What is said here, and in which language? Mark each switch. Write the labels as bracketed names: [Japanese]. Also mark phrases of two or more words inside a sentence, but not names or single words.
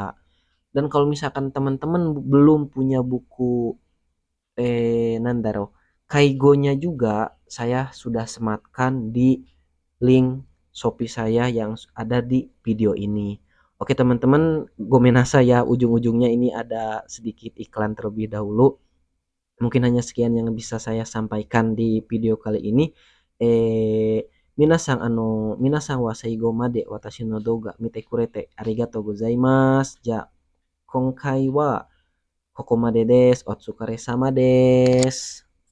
[Indonesian] Dan kalau misalkan teman-teman belum punya buku Nandaro Kaigonya juga saya sudah sematkan di link Shopee saya yang ada di video ini. Oke teman-teman, [Japanese] ごめんなさや [Indonesian] ujung-ujungnya ini ada sedikit iklan terlebih dahulu. Mungkin hanya sekian yang bisa saya sampaikan di video kali ini. [Japanese] えー皆さんは最後まで私の動画見てくれてありがとうございます. じゃ、今回はここまでです。お疲れ様です。